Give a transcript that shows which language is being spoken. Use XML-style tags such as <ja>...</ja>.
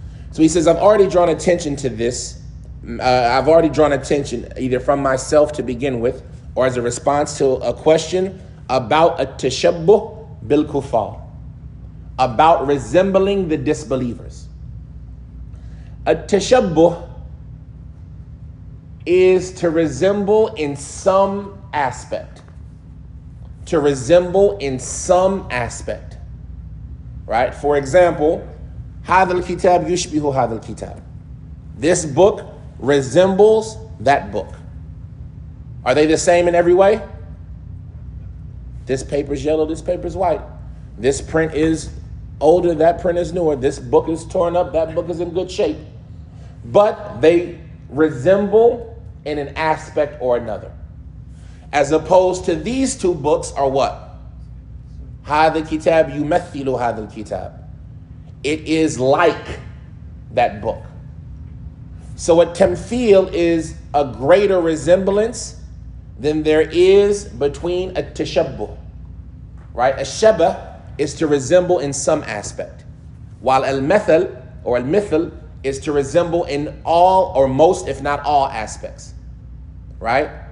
<en>So he says, I've already drawn attention to this. I've already drawn attention either from myself to begin with or as a response to a question about a tashabbuh bil kuffar, about resembling the disbelievers. A tashabbuh is to resemble in some aspect. To resemble in some aspect. Right? For example,</en> <ar>هذا الكتاب يشبه هذا الكتاب.</ar> <en>This book resembles that book. Are they the same in every way? This paper's yellow, this paper's white. This print is older, that print is newer. This book is torn up, that book is in good shape. But they resemble in an aspect or another. As opposed to these two books are what?</en> <ar>هذا الكتاب يمثل هذا الكتاب.</ar> <en>It is like that book. So a tamthil is a greater resemblance than there is between a tashabbuh. Right? A shabah is to resemble in some aspect, while al-mathal or al-mithl is to resemble in all or most, if not all, aspects. Right?</en>